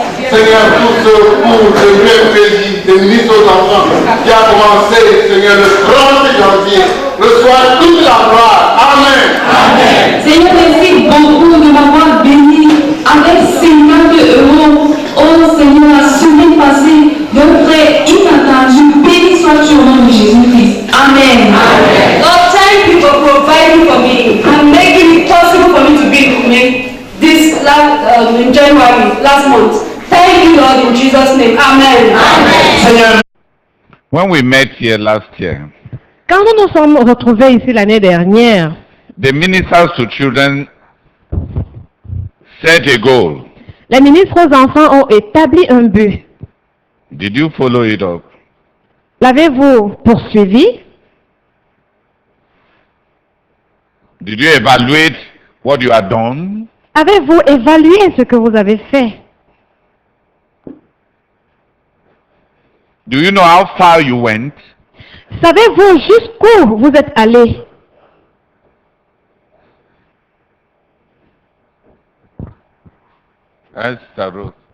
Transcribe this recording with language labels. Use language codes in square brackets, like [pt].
[fr] Seigneur, tout ce cours de mercredi des ministres aux enfants qui a commencé, Seigneur, le 30 janvier, reçois toute la gloire. Amen. Amen. Seigneur, merci beaucoup de m'avoir béni avec 50 €. Oh Seigneur, la semaine passée, d'un prêt inattendu. Béni sois-tu au nom de Jésus-Christ. Amen. Amen. [en] Lord, thank you for providing for me and making it possible for me to be with me this in January, last month. Thank you, Lord, in Jesus' name. Amen. Amen. [fr] Seigneur, [en] When we met here last year, [fr] Quand nous nous sommes retrouvés ici l'année dernière, [en] the ministers to children set a goal. [fr] les ministres aux enfants ont établi un but. [en] Did you follow it up? [fr] L'avez-vous poursuivi? [en] Did you evaluate what you had done? [fr] Avez-vous évalué ce que vous avez fait? [en] Do you know how far you went? [fr] Savez-vous jusqu'où vous êtes allé? [en] That's the road.